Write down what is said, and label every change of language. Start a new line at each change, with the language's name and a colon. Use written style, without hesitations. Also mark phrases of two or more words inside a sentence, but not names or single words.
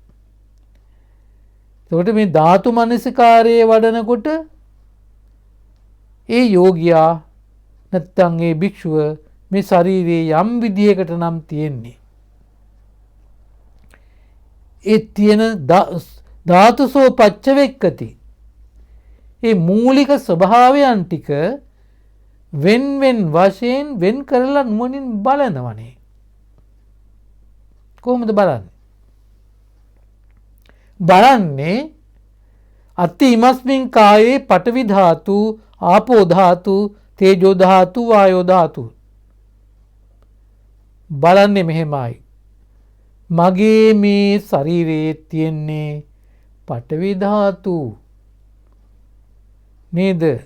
Sinhala: එතකොට මේ ධාතු මනසිකාරයේ වඩනකොට ඒ යෝගියා නැත්තම් ඒ භික්ෂුව මේ ශරීරයේ යම් විදියකට නම් තියෙන්නේ ඒ තියෙන
Pali: ධාතුසෝ පච්චවෙක්කති
Sinhala: ඒ මූලික ස්වභාවයන් ටික වෙන් වශයෙන් වෙන් කරලා නුවණින් බලනවනේ. කොහොමද බලන්නේ? බලන්නේ
Pali: අත්ති ඉමස්මින් කායේ පඨවි ධාතු, ආපෝ ධාතු, තේජෝ ධාතු, වායෝ ධාතු.
Sinhala: බලන්නේ මෙහෙමයි. මගේ මේ ශරීරයේ තියෙන්නේ
Pali: පඨවි ධාතු
Sinhala: නේද?